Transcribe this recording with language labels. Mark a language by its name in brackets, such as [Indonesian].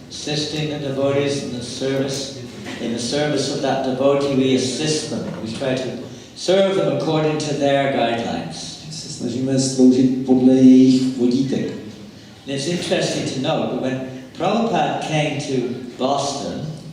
[English] Assisting the devotees in the service. In the service of that devotee, we assist them. We try to serve them according to their guidelines. [Czech] Se snažíme sloužit podle jejich vodítek. [English] And it's interesting to note that when Prabhupada came to Boston,